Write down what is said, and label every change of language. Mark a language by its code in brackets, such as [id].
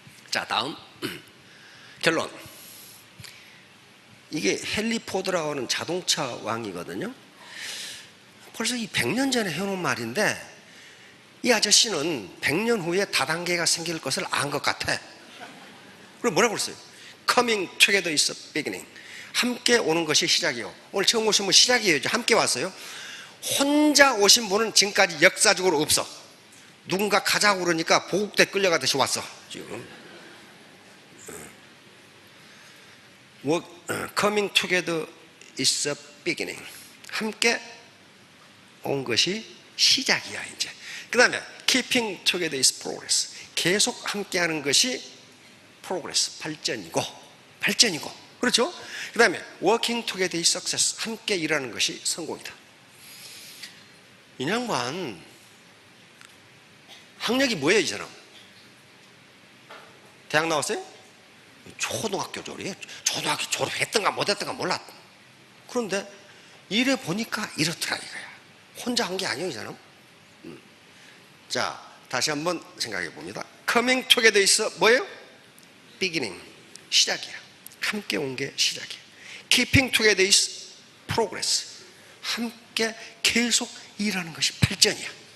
[ko] 자, 다음. 결론. 이게 헨리 포드라고 하는 자동차 왕이거든요. 벌써 이 100년 전에 해놓은 말인데, 이 아저씨는 100년 후에 다단계가 생길 것을 안 것 같아. 그럼 뭐라고 그랬어요? [en] Coming together is a beginning. [ko] 함께 오는 것이 시작이요. 오늘 처음 오신 분 시작이에요. 함께 왔어요. 혼자 오신 분은 지금까지 역사적으로 없어. 누군가 가자고 그러니까 보국대 끌려가듯이 왔어 지금. [en] Coming together is a beginning. [ko] 함께 온 것이 시작이야 이제. 그 다음에 [en] keeping together is progress. [ko] 계속 함께하는 것이 progress, 발전이고. 그렇죠? 그 다음에 [en] working together is success. [ko] 함께 일하는 것이 성공이다. 이 양반 학력이 뭐예요? 이 사람 대학 나왔어요? 초등학교 졸업이에요. 초등학교 졸업했던가 못했던가 몰라. 그런데 일해 보니까 이렇더라 이거야. 혼자 한 게 아니에요 이 사람. 자, 다시 한번 생각해 봅니다. [en] Coming together is [ko] 뭐예요? Beginning, 시작이야. 함께 온 게 시작이야. [en] Keeping together is progress. [ko] 함께 계속 일하는 것이 발전이야.